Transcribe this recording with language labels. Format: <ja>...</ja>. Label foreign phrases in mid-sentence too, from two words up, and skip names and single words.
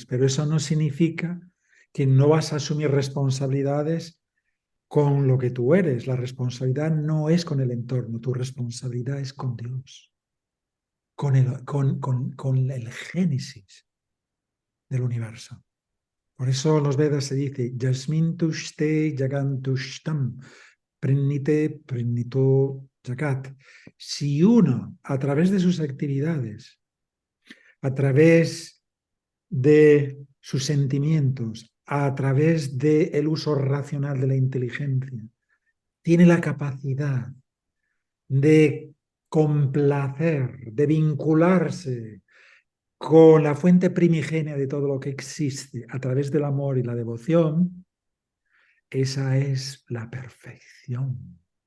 <es>Pero eso no significa que no vas a asumir responsabilidades con lo que tú eres. La responsabilidad no es con el entorno, tu responsabilidad es con Dios, con el génesis del universo. Por eso en los Vedas se dice,</es> <sa>Yasmin tushte jagantushtam, prenite prenito jagat.</sa> <es>Si uno, a través de sus actividades, a través de sus sentimientos, a través del uso racional de la inteligencia, tiene la capacidad de complacer, de vincularse con la fuente primigenia de todo lo que existe a través del amor y la devoción, esa es la perfección.</es>